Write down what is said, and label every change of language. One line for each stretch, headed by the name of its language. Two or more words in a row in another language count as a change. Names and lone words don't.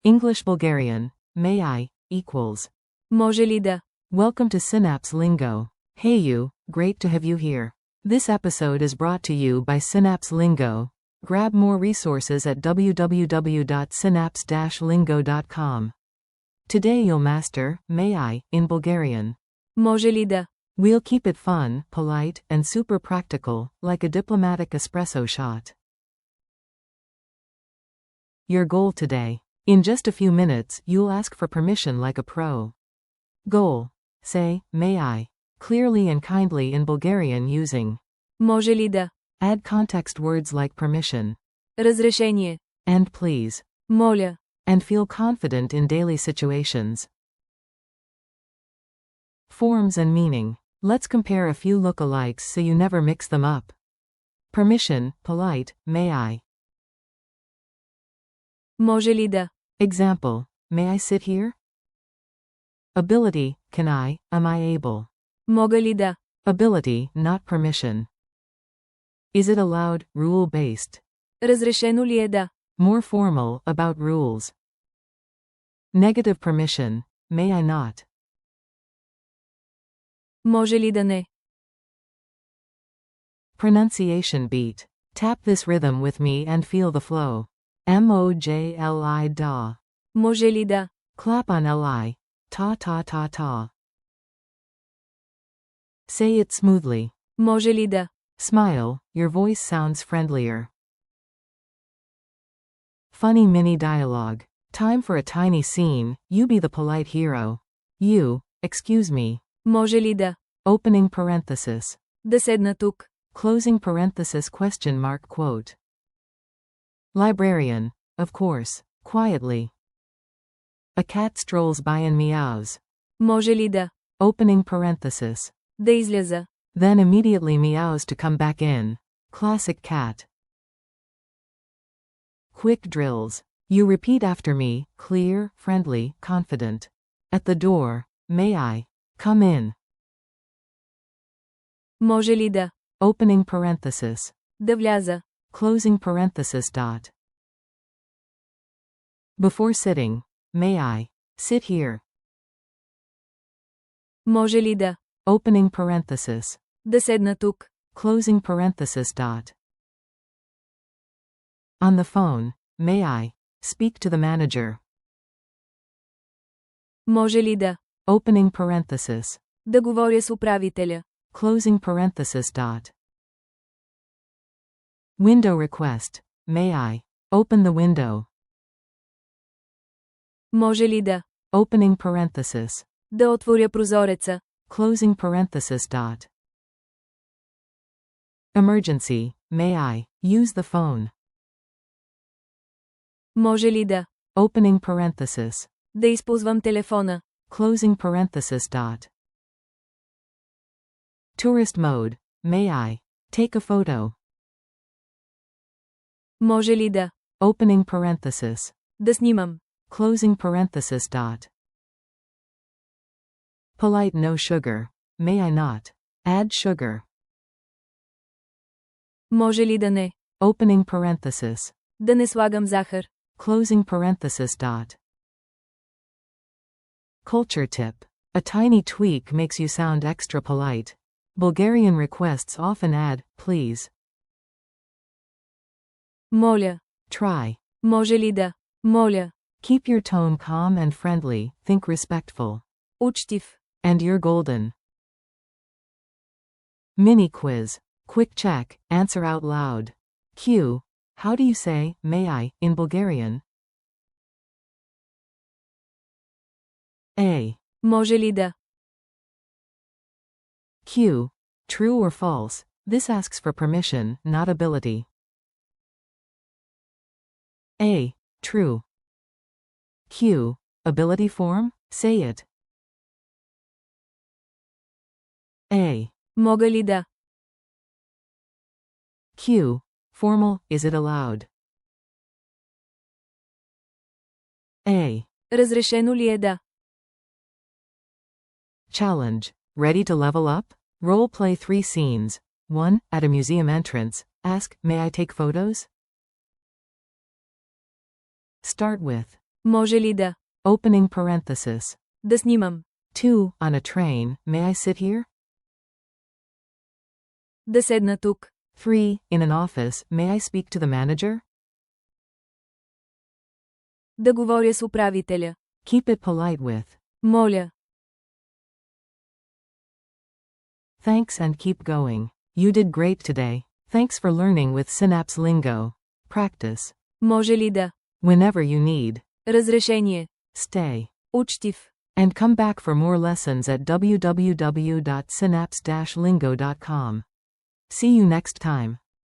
English: English-Bulgarian, may I, equals.
Bulgarian: Може ли да?
English: Welcome to Synapse Lingo. Hey you, great to have you here. This episode is brought to you by Synapse Lingo. Grab more resources at www.synapse-lingo.com. Today you'll master, may I, in Bulgarian.
Bulgarian: Може ли да?
English: We'll keep it fun, polite, and super practical, like a diplomatic espresso shot. Your goal today. In just a few minutes, you'll ask for permission like a pro. Goal. Say, may I, clearly and kindly in Bulgarian using.
Bulgarian: Може ли да?
English: Add context words like permission.
Bulgarian: Разрешение.
English: And please.
Bulgarian: Моля.
English: And feel confident in daily situations. Forms and meaning. Let's compare a few lookalikes so you never mix them up. Permission, polite, may I.
Bulgarian: Може ли да?
English: Example, may I sit here? Ability, can I, am I able?
Bulgarian: Мога ли да?
English: Ability, not permission. Is it allowed, rule-based?
Bulgarian: Разрешено ли е да?
English: More formal, about rules. Negative permission, may I not?
Bulgarian: Може ли да не?
English: Pronunciation beat. Tap this rhythm with me and feel the flow.
Bulgarian: Може ли да. Може ли да?
English: Clap on li. Ta ta ta ta. Say it smoothly.
Bulgarian: Може ли да?
English: Smile, your voice sounds friendlier. Funny mini dialogue. Time for a tiny scene, you be the polite hero. You, excuse me.
Bulgarian: Може ли да?
English: Opening parenthesis.
Bulgarian: Да седна тук.
English: Closing parenthesis question mark quote. Librarian, of course, quietly. A cat strolls by and meows.
Bulgarian: Може ли да?
English: Opening parenthesis.
Bulgarian: Да изляза.
English: Then immediately meows to come back in. Classic cat. Quick drills. You repeat after me, clear, friendly, confident. At the door, may I? Come in.
Bulgarian: Може ли да?
English: Opening parenthesis.
Bulgarian: Да вляза.
English: Closing parenthesis dot. Before sitting, may I? Sit here.
Bulgarian: Може ли да?
English: Opening parenthesis.
Bulgarian: Да седна тук.
English: Closing parenthesis dot. On the phone, may I? Speak to the manager.
Bulgarian: Може ли да?
English: Opening parenthesis.
Bulgarian: Да говоря с управителя.
English: Closing parenthesis dot. Window request. May I? Open the window.
Bulgarian: Може ли да?
English: Opening parenthesis.
Bulgarian: Да отворя прозореца.
English: Closing parenthesis dot. Emergency. May I? Use the phone.
Bulgarian: Може ли да?
English: Opening parenthesis.
Bulgarian: Да използвам телефона.
English: Closing parenthesis dot. Tourist mode. May I? Take a photo.
Bulgarian: Може ли да?
English: Opening parenthesis.
Bulgarian: Да снимам.
English: Closing parenthesis dot. Polite no sugar. May I not? Add sugar.
Bulgarian: Може ли да не?
English: Opening parenthesis.
Bulgarian: Да не слагам захар.
English: Closing parenthesis dot. Culture tip. A tiny tweak makes you sound extra polite. Bulgarian requests often add, please.
Bulgarian: Моля.
English: Try.
Bulgarian: Може ли да? Моля.
English: Keep your tone calm and friendly, think respectful.
Bulgarian: Учтив.
English: And you're golden. Mini quiz. Quick check, answer out loud. Q. How do you say, may I, in Bulgarian? A.
Bulgarian: Може ли да?
English: Q. True or false? This asks for permission, not ability. A. True. Q. Ability form? Say it. A.
Bulgarian: Мога ли да?
English: Q. Formal, is it allowed? A.
Bulgarian: Разрешено ли е да?
English: Challenge. Ready to level up? Role play 3 scenes. 1. At a museum entrance. Ask, may I take photos? Start with.
Bulgarian: Може ли да?
English: Opening parenthesis.
Bulgarian: Да снимам.
English: 2. On a train, may I sit here?
Bulgarian: Да седна тук.
English: 3. In an office, may I speak to the manager?
Bulgarian: Да говоря с управителя.
English: Keep it polite with
Bulgarian: Моля.
English: thanks and keep going. You did great today. Thanks for learning with Synapse Lingo. Practice.
Bulgarian: Може ли да?
English: Whenever you need.
Bulgarian: Разрешение.
English: Stay.
Bulgarian: Учтив.
English: And come back for more lessons at www.synapse-lingo.com. See you next time.